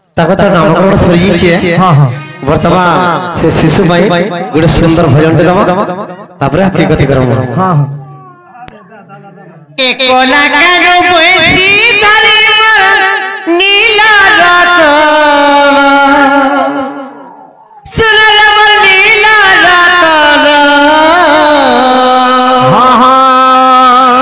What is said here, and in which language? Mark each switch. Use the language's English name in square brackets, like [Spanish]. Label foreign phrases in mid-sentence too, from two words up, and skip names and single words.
[Odia] କଥା ନାମକରଣ ସରିଯାଇଛି ହଁ ହଁ ବର୍ତ୍ତମାନ ସେ ଶିଶୁ ପାଇଁ ଗୋଟେ ସୁନ୍ଦର ଭଜନଟେ ଗାମ ତାପରେ ହକିକତି କରମ ହଁ ହଁ [Bangla] একলা কেন বসি ধরি মোর নীলা রতন সোনার মোর নীলা রতন হ্যাঁ হ্যাঁ